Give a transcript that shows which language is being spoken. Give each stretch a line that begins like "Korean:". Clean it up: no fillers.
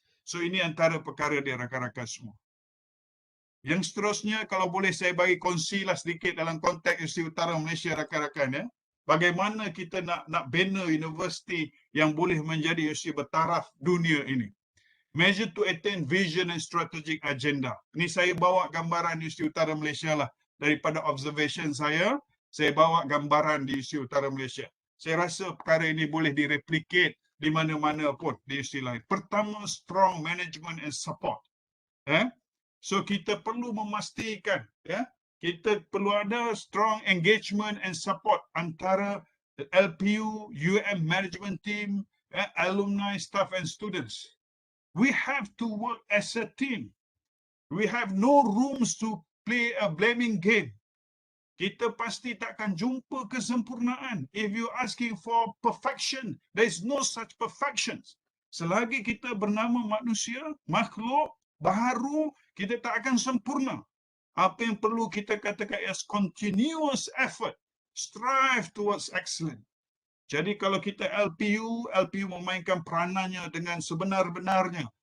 Malay: So ini antara perkara dia rakan-rakan semua. Yang seterusnya, kalau boleh saya bagi kongsilah sedikit dalam konteks Universiti Utara Malaysia rakan-rakan, ya. Bagaimana kita nak bina universiti yang boleh menjadi universiti bertaraf dunia ini.
English: Measure to attain vision and strategic agenda.
Malay: Ini saya bawa gambaran Universiti Utara Malaysia lah. Daripada observation saya bawa gambaran di Universiti Utara Malaysia. Saya rasa perkara ini boleh direplicate di mana-mana pun di universiti lain. Pertama,
English: strong management and support.
Malay: So kita perlu memastikan, kita perlu ada
English: strong engagement and support
Malay: antara
English: LPU, management team, alumni, staff and students. We have to work as a team. We have no rooms to play a blaming game.
Malay: Kita pasti takkan jumpa kesempurnaan.
English: If you asking for perfection, there is no such perfections.
Malay: Selagi kita bernama manusia, makhluk baharu, kita tak akan sempurna. Apa yang perlu kita katakan
English: is continuous effort. Strive towards excellence.
Malay: Jadi kalau kita LPU memainkan peranannya dengan sebenar-benarnya.